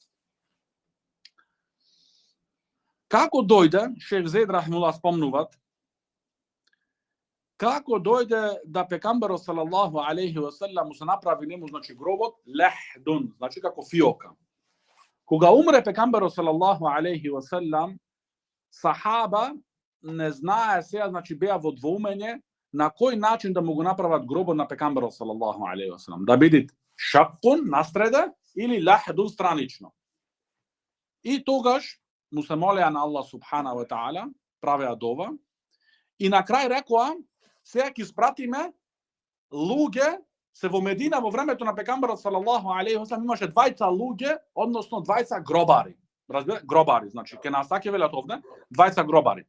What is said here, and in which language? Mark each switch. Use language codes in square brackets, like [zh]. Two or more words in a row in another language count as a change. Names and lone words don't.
[mk] Како дојде, Шейх Зейд рахимуллах спомнуваат, како дојде да пекамберот [ar] صلى الله عليه وسلم [mk] му се направи нему, значи гробот лехдун, значи како фиока. Кога умре пекамберот [ar] صلى الله عليه وسلم, [mk] сахаба не знае сега, значи беа во двоумење на кој начин да му го направат гробот на пекамберот [ar] صلى الله عليه وسلم. [mk] Да биде шаккун настреде или лехдун странично. И тогаш му се молеа на Аллах [ar] سبحانه وتعالى, [mk] правеа дова, и на крај рекоа, сега ќе испратиме луѓе, се во Медина во времето на пекамберот [ar] صلى الله عليه وسلم [mk] имаше двајца луѓе, односно двајца гробари. Разбира, гробари, значи ке нас така велат овде, двајца гробари.